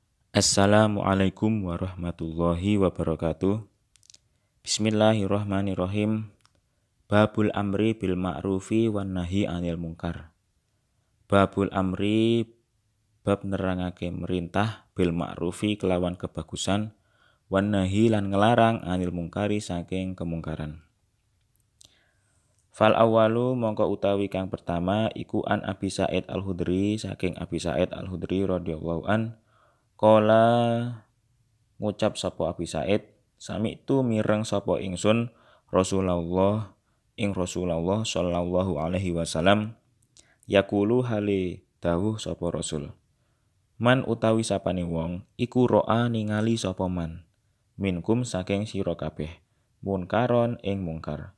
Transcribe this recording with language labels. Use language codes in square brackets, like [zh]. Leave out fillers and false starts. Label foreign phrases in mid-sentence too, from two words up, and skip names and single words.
[ar] السلام عليكم ورحمة الله وبركاته. بسم الله الرحمن الرحيم. باب الأمر بالمعروف والنهي عن المنكر. باب الأمر [jv] bab nerangake merintah [ar] بالمعروف [jv] kelawan kebagusan, [ar] والنهي [jv] lan ngelarang [ar] عن المنكر [jv] saking kemungkaran. [ar] فالأول [jv] mongko utawi kang pertama iku [ar] عن أبي سعيد الخدري [jv] saking Abi Sa'id Al-Khudri [ar] رضي الله عن. [jv] Kala ngucap sapa Abi Sa'id, [ar] سمعت [jv] mireng sapa ingsun Rasulullah [ar] صلى الله عليه وسلم يقول [jv] hale dawuh sapa Rasul. Man utawi sapane wong iku ro'a ningali sapa [ar] من منكم [jv] saking sira kabeh munkaron ing mungkar.